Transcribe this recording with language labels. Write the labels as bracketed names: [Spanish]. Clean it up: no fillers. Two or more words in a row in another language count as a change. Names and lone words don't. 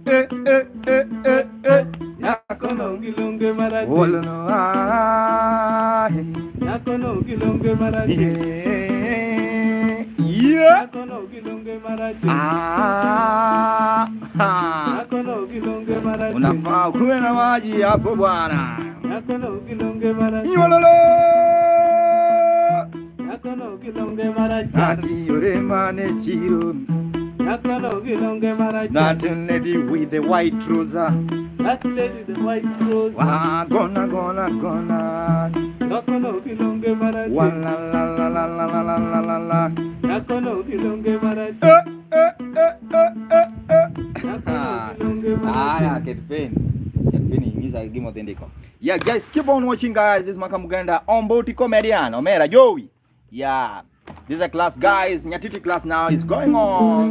[Luo (Kenya and Tanzania)] Nyako no kilunge mara. Wolono Nyako no kilunge mara. Nyako no kilunge mara. Nyako no kilunge mara. [Swahili] Unafaa kuwe na maji hapo bwana. [Luo (Kenya and Tanzania)] Nyako no kilunge mara. Yololo. Nyako no kilunge mara. Ati yore mane chiro. Nyako no kilunge mara. [English] That lady with the white trouser. That lady with the white trouser. Gonna. [Luo (Kenya and Tanzania)] Nyako no kilunge mara. Wala la. Nyako no kilunge mara. [English] Yeah, guys, keep on watching, guys. This is Makamuganda Omboti Comedian Omera Joey. Yeah, this is a class, guys. Nyatiti class now is going on.